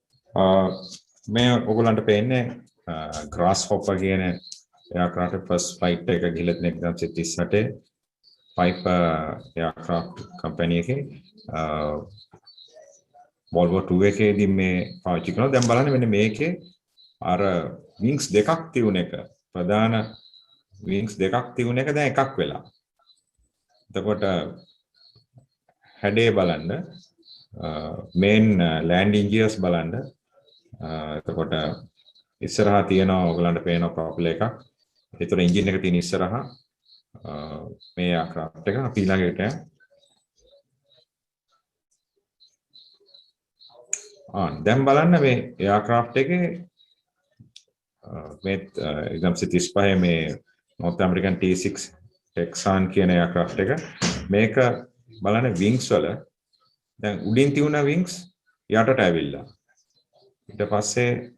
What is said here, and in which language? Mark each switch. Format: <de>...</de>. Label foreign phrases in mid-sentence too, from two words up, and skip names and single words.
<si>මේ ඔයගොල්ලන්ට පේන්නේ grasshopper කියන aircraft</si> <en>first flight</en> <si>එක ගිහලා තියෙන 1938 Piper</si> <en>aircraft company</en> <si>එකේ Volvo 2 එකේදී මේ පාවිච්චි කරනවා. දැන් බලන්න මෙන්න මේකේ අර wings දෙකක් තියුණ එක ප්‍රධාන wings දෙකක් තියුණ එක දැන් එකක් වෙලා. එතකොට හැඩේ බලන්න</si> <en>main landing gears</en> <si>බලන්න. එතකොට ඉස්සරහා තියෙනවා ඔයගලන්ට පේන ප්‍රොපෙලර් එකක්. ඒතර එන්ජින් එක තියෙන ඉස්සරහා මේ aircraft එක අපි ළඟට දැන් බලන්න මේ aircraft එකේ මේ 1935 මේ North American T6 Texan කියන aircraft එක මේක බලන්න wings වල දැන් උඩින් තියුණ wings යටට ඇවිල්ලා ඊට පස්සේ</si>